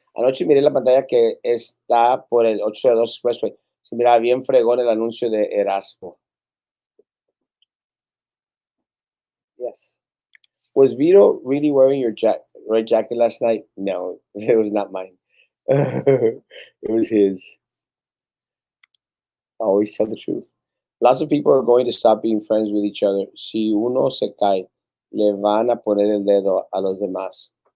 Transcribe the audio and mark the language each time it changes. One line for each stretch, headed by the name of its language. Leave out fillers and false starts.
Spanish: Anoche miré la pantalla que está por el 802 Expressway. Se mira bien fregón el anuncio de Erasmo.
English: Yes. Was Vito really wearing your red jacket last night? No, it was not mine. It was his. I always tell the truth. Lots of people are going to stop being friends with each other.
Spanish: Si uno se cae, le van a poner el dedo a los demás.